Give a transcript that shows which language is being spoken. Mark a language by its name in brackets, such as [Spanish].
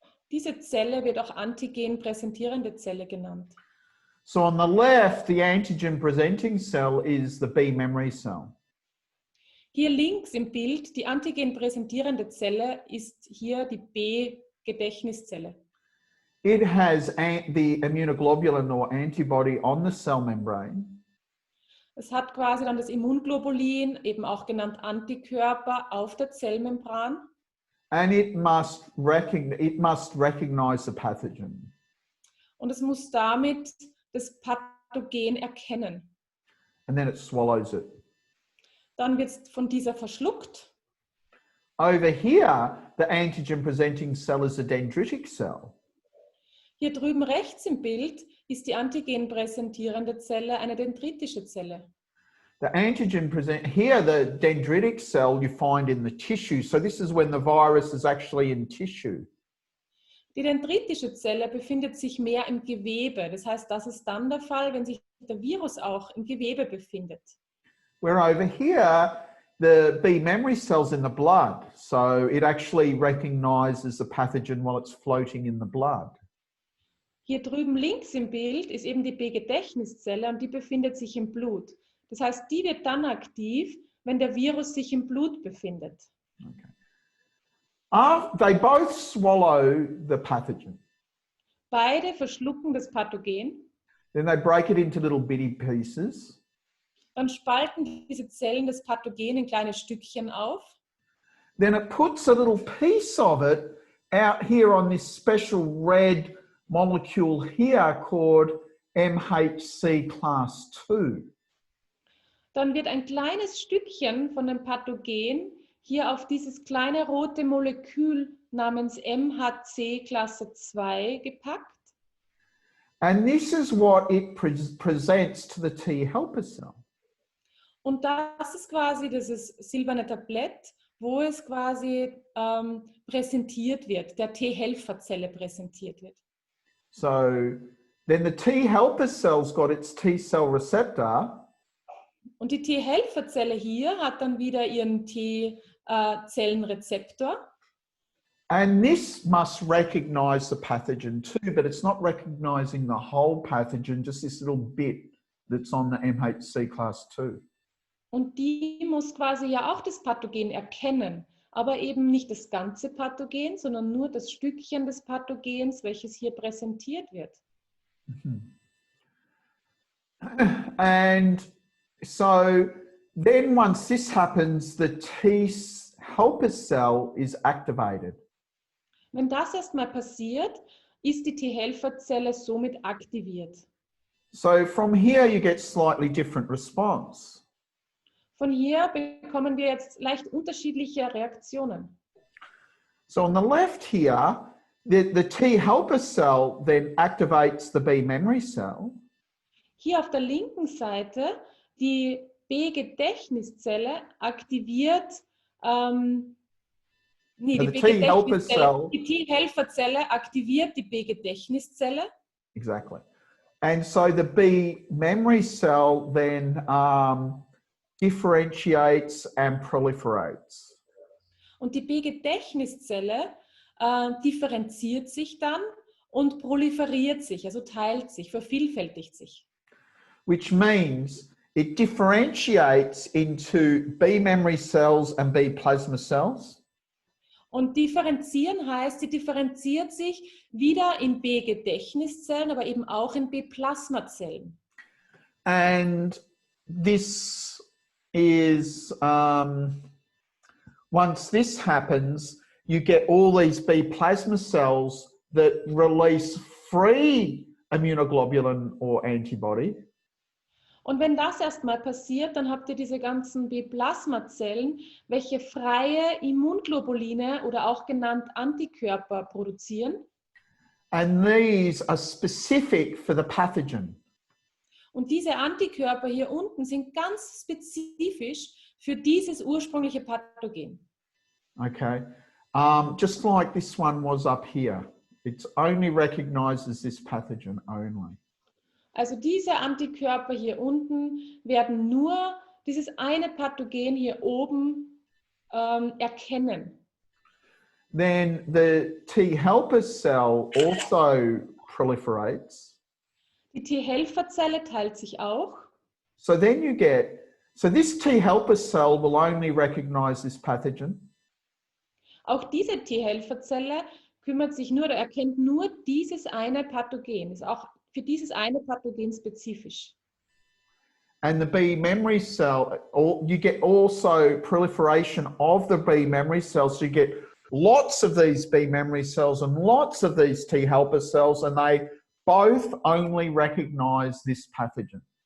[German] Diese Zelle wird auch Antigen präsentierende Zelle genannt. [English] So on the left, the antigen presenting cell is the B memory cell. [German] Hier links im Bild, die Antigen präsentierende Zelle ist hier die B-Gedächtniszelle. [English] It has the immunoglobulin or antibody on the cell membrane. [German] Es hat quasi dann das Immunglobulin, eben auch genannt Antikörper, auf der Zellmembran. [English] And it must recognize the pathogen. [German] Und es muss damit das Pathogen erkennen. [English] And then it swallows it. [German] Dann wird es von dieser verschluckt. [English] Over here, the antigen presenting cell is a dendritic cell. [German] Hier drüben rechts im Bild ist die Antigen präsentierende Zelle eine dendritische Zelle. [English] The antigen here, the dendritic cell you find in the tissue. So this is when the virus is actually in tissue. [German] Die dendritische Zelle befindet sich mehr im Gewebe. Das heißt, das ist dann der Fall, wenn sich der Virus auch im Gewebe befindet. [English] Where over here, the B memory cell's in the blood. So it actually recognizes the pathogen while it's floating in the blood. [German] Hier drüben links im Bild ist eben die B-Gedächtniszelle und die befindet sich im Blut. Das heißt, die wird dann aktiv, wenn der Virus sich im Blut befindet. Okay. [English] They both swallow the pathogen. [German] Beide verschlucken das Pathogen. [English] Then they break it into little bitty pieces. [German] Dann spalten diese Zellen das Pathogen in kleine Stückchen auf. [English] Then it puts a little piece of it out here on this special red molecule here called MHC class 2. [German] Dann wird ein kleines Stückchen von dem Pathogen hier auf dieses kleine rote Molekül namens MHC Klasse 2 gepackt. [English] And this is what it presents to the T helper cell. [German] Und das ist quasi dieses silberne Tablett, wo es quasi präsentiert wird, der T-Helferzelle präsentiert wird. [English] So then the T helper cell's got its T cell receptor. [German] Und die T-Helferzelle hier hat dann wieder ihren T-Zellenrezeptor. [English] And this must recognize the pathogen too, but it's not recognizing the whole pathogen, just this little bit that's on the MHC class 2. [German] Und die muss quasi ja auch das Pathogen erkennen, aber eben nicht das ganze Pathogen, sondern nur das Stückchen des Pathogens, welches hier präsentiert wird. [English] And so then once this happens, the T helper cell is activated. [German] Wenn das erstmal passiert, ist die T-Helferzelle somit aktiviert. [English] So from here you get slightly different response. [German] Von hier bekommen wir jetzt leicht unterschiedliche Reaktionen. [English] So on the left here, the T helper cell then activates the B memory cell. [German] Hier auf der linken Seite, die B-Gedächtniszelle aktiviert, die T-Helferzelle aktiviert die B-Gedächtniszelle. [English] Exactly. And so the B memory cell then differentiates and proliferates. [German] Und die B-Gedächtniszelle differenziert sich dann und proliferiert sich, also teilt sich, vervielfältigt sich. [English] Which means it differentiates into B memory cells and B plasma cells. [German] Und differenzieren heißt, sie differenziert sich wieder in B-Gedächtniszellen, aber eben auch in B-Plasmazellen. [English] And this is, once this happens, you get all these B plasma cells that release free immunoglobulin or antibody. [German] Und wenn das erstmal passiert, dann habt ihr diese ganzen B-Plasmazellen, welche freie Immunglobuline oder auch genannt Antikörper produzieren. [English] And these are specific for the pathogen. [German] Und diese Antikörper hier unten sind ganz spezifisch für dieses ursprüngliche Pathogen. [English] Okay, just like this one was up here. It only recognizes this pathogen only. [German] Also diese Antikörper hier unten werden nur dieses eine Pathogen hier oben erkennen. [English] Then the T helper cell also proliferates. [German] Die T-Helferzelle teilt sich auch. [English] So then you get, so this T helper cell will only recognize this pathogen. [German] Auch diese T-Helferzelle kümmert sich nur oder erkennt nur dieses eine Pathogen. Ist auch für dieses eine Pathogen spezifisch. [English] And the B memory cell, you get also proliferation of the B memory cells. So you get lots of these B memory cells and lots of these T helper cells, and they both only recognize this pathogen.